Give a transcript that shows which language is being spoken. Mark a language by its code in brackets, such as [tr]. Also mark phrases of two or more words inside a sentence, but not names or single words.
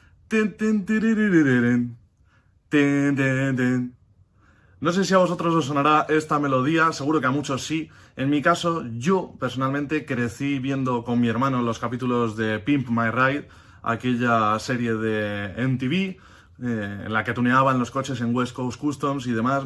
[es] Ten, ten, tiririririn. Ten, ten, ten. No sé si a vosotros os sonará esta melodía, seguro que a muchos sí. En mi caso, yo personalmente crecí viendo con mi hermano los capítulos de Pimp My Ride, aquella serie de MTV, en la que tuneaban los coches en West Coast Customs y demás.